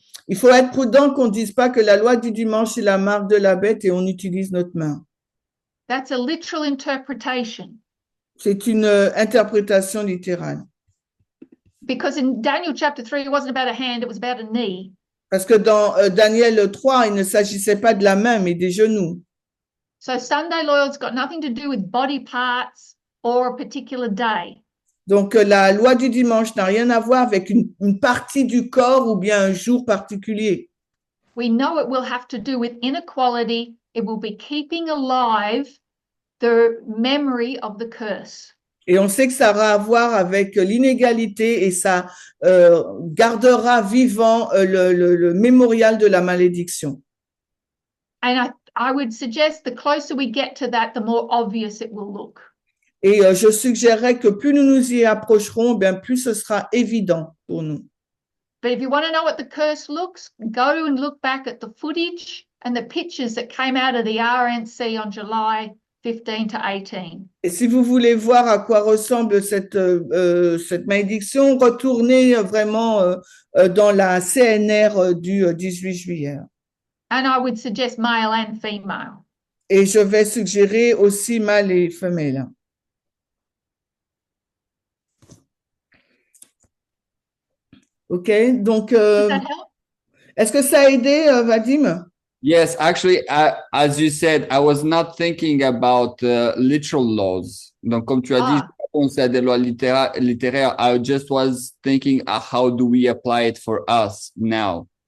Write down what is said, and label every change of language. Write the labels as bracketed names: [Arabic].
[French] Il faut être prudent qu'on ne dise pas que la loi du dimanche est la marque de la bête et on utilise notre main. [English] That's a literal interpretation. [French] C'est une interprétation littérale. [English] Because in Daniel chapter 3, it wasn't about a hand, it was about a knee. [French] Parce que dans Daniel 3, il ne s'agissait pas de la main, mais des genoux. [English] So Sunday law's got nothing to do with body parts or a particular day. [French] Donc, la loi du dimanche n'a rien à voir avec une partie du corps ou bien un jour particulier. [English] We know it will have to do with inequality. It will be keeping alive the memory of the curse. [French] Et on sait que ça aura à voir avec l'inégalité et ça gardera vivant le mémorial de la malédiction. [English] And I would suggest the closer we get to that, the more obvious it will look. [French] Et je suggérerais que plus nous nous y approcherons, bien plus ce sera évident pour nous. [English] But if you want to know what the curse looks, go and look back at the footage and the pictures that came out of the RNC on July 15 to 18. [French] Et si vous voulez voir à quoi ressemble cette malédiction, retournez vraiment dans la CNR du 18 juillet. [English] And I would suggest male and female. [French] Et je vais suggérer aussi mâles et femelles. OK, donc [English] Does that help? [French] est-ce que ça a aidé, Vadim? [English] Yes, actually, as you said, I was not thinking about literal laws. [French] Donc, comme tu as dit, on sait des lois littéraires. [English] I just was thinking, how do we apply it for us now?